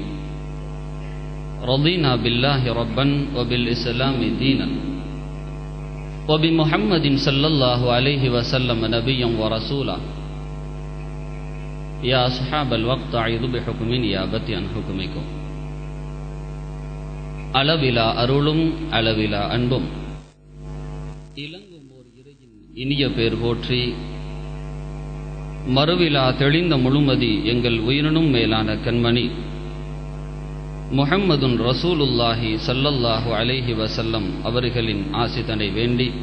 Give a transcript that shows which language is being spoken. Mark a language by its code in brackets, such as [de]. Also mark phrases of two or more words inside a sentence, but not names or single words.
[ar] رضينا بالله ربا وبالإسلام دينا وبمحمد صلى الله عليه وسلم نبيا ورسولا. يا أصحاب الوقت أعيذ بحكم نيابتي عن حكمكم. [ta] அளவிலா அருளும் அளவிலா அன்பும் இளங்கும் ஓர் இறையின் இனிய பேர் போற்றி மறுவிலா தெளிந்த முழுமதி எங்கள் உயிரினும் மேலான கண்மணி [ar] محمد رسول الله صلى الله عليه وسلم [ta] அவர்களின் ஆசிதனை வேண்டி